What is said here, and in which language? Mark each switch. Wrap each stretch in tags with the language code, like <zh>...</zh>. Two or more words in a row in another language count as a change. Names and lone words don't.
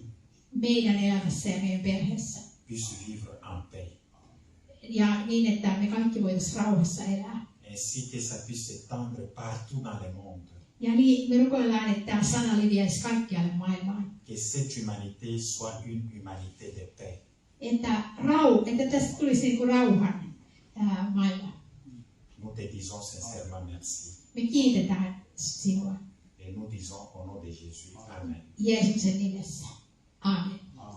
<fi>meidän elämässä ja meidän perheessä.</fi> <fr>puissent vivre en paix.</fr> <fi>Ja niin, että me kaikki voitaisiin rauhassa elää.</fi> <fr>Ainsi que ça puisse s'étendre partout dans le monde.</fr> <fi>Ja niin, me rukoillaan, että tämä sana leviäisi kaikkialle maailmaan.</fi> <fr>Que cette humanité soit une humanité de paix.</fr> <fi>Että tästä tulisi niin kuin rauhan maailma.</fi> <fr>Nous te disons sincèrement merci.</fr> <fi>Me kiitetään sinua.</fi> <fr>Et nous disons au nom de Jésus, Amen.</fr> <fi>Jeesuksen nimessä. Amen.</fi>